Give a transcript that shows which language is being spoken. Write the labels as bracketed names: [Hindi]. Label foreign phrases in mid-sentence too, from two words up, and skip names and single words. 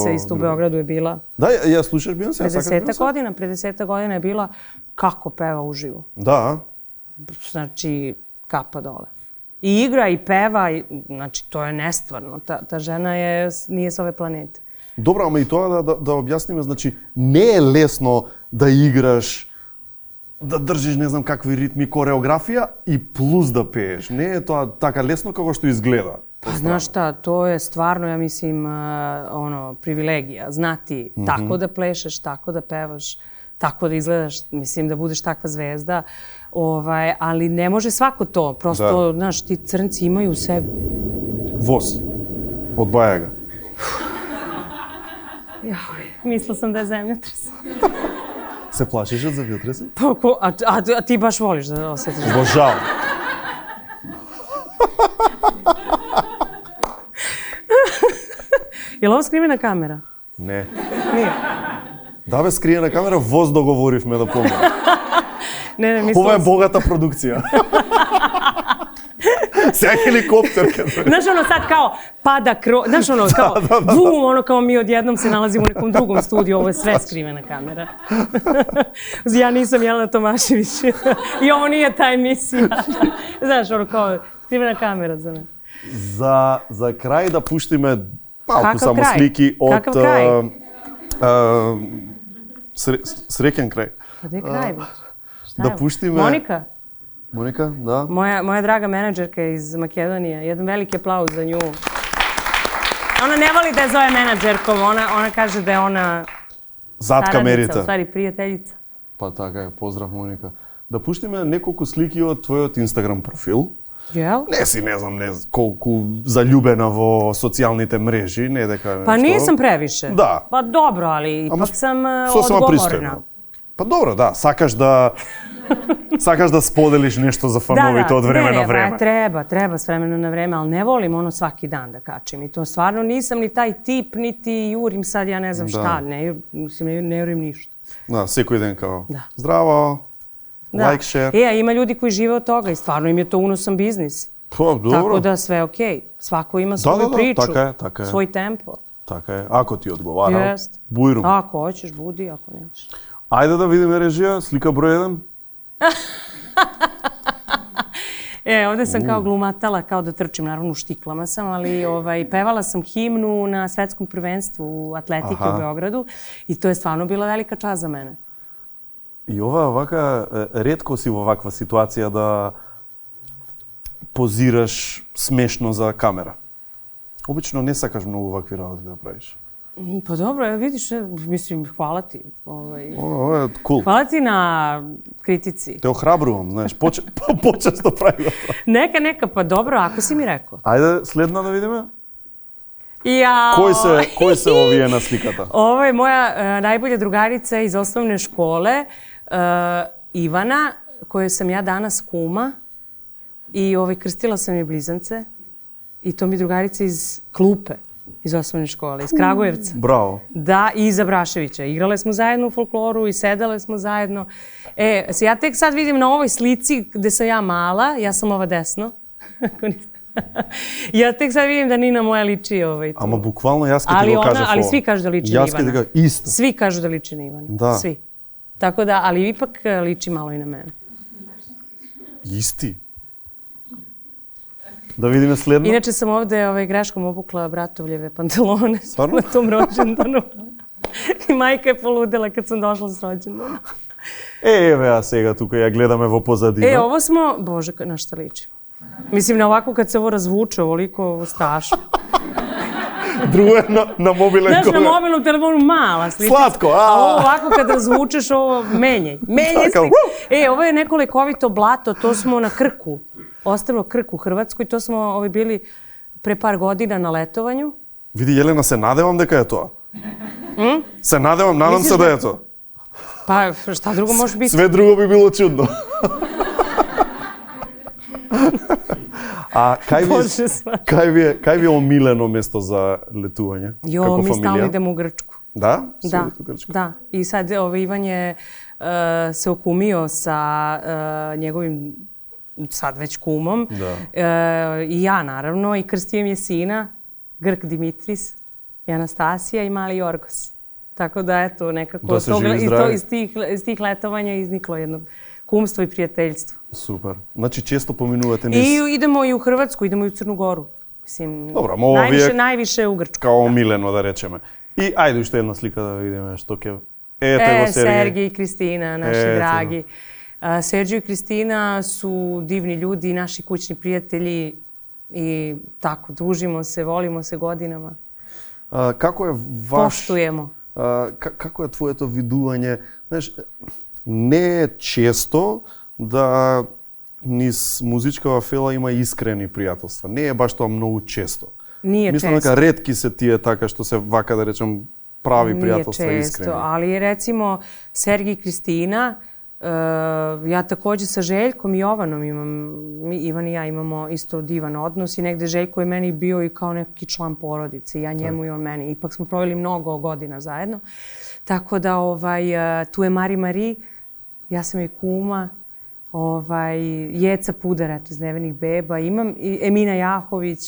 [Serbian] Beyoncé isto u Beogradu je bila. Da, ja slušaš Beyoncé? Pre 10 godina je bila kako peva uživo. Da. Znači, kapa dole. I igra i peva, znači to je nestvarno. Ta žena nije s ove planete. Dobro, [Macedonian] ама и тоа да објасниме, значи не е лесно да играш, да држиш не знам какви ритми, кореографија и плюс да пееш. Не е тоа така лесно како што изгледа. [Serbian] Pa znaš šta, to je stvarno, ja mislim, privilegija. Znati tako da plešeš, tako da pevaš. tako da izgledaš, mislim da budeš takva zvezda, ali ne može svako to. Prosto, znaš, ti crnci imaju u sebi. Voz. Odbaja ga. Mislila sam da je zemljotres. Se plašiš od zemljotresa? A ti baš voliš da osjetiš? Obožavam. Je li ovo skrivena kamera? [Macedonian] Не. [Serbian] Nije. [Macedonian] Да бе, скриена камера, воз договоривме да помне. [Serbian] Ne, mislila [Macedonian] Ова е [Serbian] sam. [Macedonian] богата продукција. Сега хеликоптер ке дојде. [Serbian] Znaš ono sad kao pada znaš ono kao bum, ono kao mi odjednom se nalazimo u nekom drugom studiju, ovo je sve skrivena kamera. Ja nisam Jelena Tomašević i ovo nije ta emisija. Znaš ono kao skrivena kamera za me. [Macedonian] За крај да пуштиме малку Какав само крај? слики од Какав крај? среќен крај. [Serbian] Pa gde je kraj već? Šta Da je ovo? [Macedonian] puštime- [Serbian] Monika, [Macedonian] Моника, да. [Serbian] moja draga menadžerka iz Makedonije, jedan veliki aplauz za nju. Ona ne voli da je zove menadžerkom, ona kaže da je ona [Macedonian] Зад [Serbian] saradnica, u [Macedonian] камерите. [Serbian] stvari prijateljica. [Macedonian] Па така е, поздрав Моника. Да пуштиме неколку слики од твојот Инстаграм профил. [Serbian] Jel? [Macedonian] Не си, не знам, колку заљубена во социјалните мрежи, не дека [Serbian] Pa [Macedonian] нешто. [Serbian] nisam previše. Da. Pa dobro, ali [Macedonian] Ама [Serbian] ipak sam [Macedonian] Сосема [Serbian] odgovorna. [Macedonian] пристојно. Па добро, да, сакаш да споделиш нешто за фановите од време на време. [Serbian] Treba s vremena na vreme, ali ne volim ono svaki dan da kačim. I to stvarno nisam ni taj tip, niti jurim sad, ja ne znam šta. Ne jurim ništa. [Macedonian] Да, секој ден као. Да. Здраво. [Serbian] Da. [English] Like, share. [Serbian] A ima ljudi koji žive od toga i stvarno im je to unosan biznis. [Macedonian] Па, добро. [Serbian] Tako da sve okej. Svako ima svoju da, priču, [Macedonian] така е. [Serbian] svoj tempo. [Macedonian] Така е. Ако ти одговара, [Serbian] Jest. [Macedonian] бујрум. [Serbian] Ako hoćeš, budi, ako nećeš. [Macedonian] Ајде да видиме режија, слика број 1. [Serbian] Ovde sam kao glumatala, kao da trčim, naravno u štiklama sam, ali pevala sam himnu na svetskom prvenstvu u atletike u Beogradu i to je stvarno bila velika čast za mene. [Macedonian] И ова вака, ретко си во ваква ситуација да позираш смешно за камера. Обично не сакаш многу вакви работи да правиш. [Serbian] Pa dobro, vidiš, mislim, hvala ti. [Macedonian] Ова е кул. [Serbian] Hvala ti na kritici. [Macedonian] Те охрабрувам, знаеш, почесто прави да тоа. [Serbian] Neka, pa dobro, ako si mi rekao. [Macedonian] Ајде следна да видиме. [Serbian] Jao! [Macedonian] Кој се овие на сликата? [Serbian] Ovo je moja najbolja drugarica iz osnovne škole, Ivana, kojoj sam ja danas kuma. I krstila sam je blizance. I to mi je drugarica iz klupe, iz osnovne škole, iz Kragujevca. [Macedonian] Браво. [Serbian] Da, i iz Abraševića. Igrale smo zajedno u folkloru i sedale smo zajedno. Ja tek sad vidim na ovoj slici gde sam ja mala, ja sam ova desno. Ja tek sad vidim da Nina moja liči tu. [Macedonian] Ама буквално јас ќе ти го кажав [Serbian] Ali [Macedonian] ова. [Serbian] svi kažu da liči na [Macedonian] Јас ќе ти [Serbian] Ivana. [Macedonian] кажам исто. [Serbian] Svi kažu da liči na Ivana. Da. Svi. Tako da, ali ipak liči malo i na mene. [Macedonian] Исти. Да видиме следно. [Serbian] Inače sam ovde greškom obukla bratovljeve pantalone Stvarno? na tom rođendanu. I majka je poludela kad sam došla s rođendana. [Macedonian] Еве, а сега тука ја гледаме во позадина. [Serbian] Ovo smo, Bože, na šta ličimo. Mislim, na ovako kad se ovo razvuče, ovoliko strašno. [Macedonian] Друго е на мобилен [Serbian] Znaš, na [Macedonian] кога. [Serbian] mobilnom telefonu mala slika. Slatko, A ovo ovako kad razvučeš, ovo menjaj. Menjaj Tako, slika. Ovo je neko lekovito blato, to smo na Krku. Ostrvo Krk u Hrvatskoj, to smo bili pre par godina na letovanju. [Macedonian] Види, Јелена, се надевам дека е тоа. Се надевам, [Serbian] надам се [Macedonian] да е тоа. [Serbian] Pa šta drugo može biti? [Macedonian] Све друго би било чудно. А Боже свати. кај ви е омилено место за летување? [Serbian] Jo, [Macedonian] како [Serbian] mi stalno [Macedonian] фамилија? [Serbian] idemo u Grčku. [Macedonian] Да? Се [Serbian] Da, [Macedonian] одите у Грчка? [Serbian] da. I sad Ivan je se okumio sa njegovim sad već kumom. I ja naravno. I krstio im je sina, Grk Dimitris, i Anastasija i mali Jorgos. Tako da eto nekako Da se živi zdravi. iz tih letovanja izniklo jedno kumstvo i prijateljstvo. [Macedonian] Супер. Значи често поминувате низ [Serbian] I idemo i u Hrvatsku, idemo i u Crnu Goru. Mislim, Dobro, [Macedonian] ама ова ви е [Serbian] najviše u Grčku. [Macedonian] као омилено да речеме. И ајде уште една слика да видиме што ќе. Ете го Сергеј. [Serbian] Sergij i Kristina, naši Eto. dragi. Sergij i Kristina su divni ljudi, naši kućni prijatelji i tako, družimo se, volimo se godinama. [Macedonian] Како е ваш [Serbian] Poštujemo. [Macedonian] Како е твоето видување Знаеш, не е често да низ музичкава фела има искрени пријателства. Не е баш тоа многу често. [Serbian] Nije [Macedonian] Мислам [Serbian] često. [Macedonian] дека ретки се тие така што се вака да речем прави [Serbian] Nije [Macedonian] пријателства [Serbian] često, [Macedonian] искрени. [Serbian] ali recimo Sergij i Kristina, ja takođe sa Željkom i Jovanom Ivan i ja imamo isto divan odnos i negde Željko je meni bio i kao neki član porodice, ja njemu i on meni. Ipak smo proveli mnogo godina zajedno. Tako da tu je Mari, ja sam i kuma, Jeca Pudar, eto, iz Nevenih beba, imam i Emina Jahović.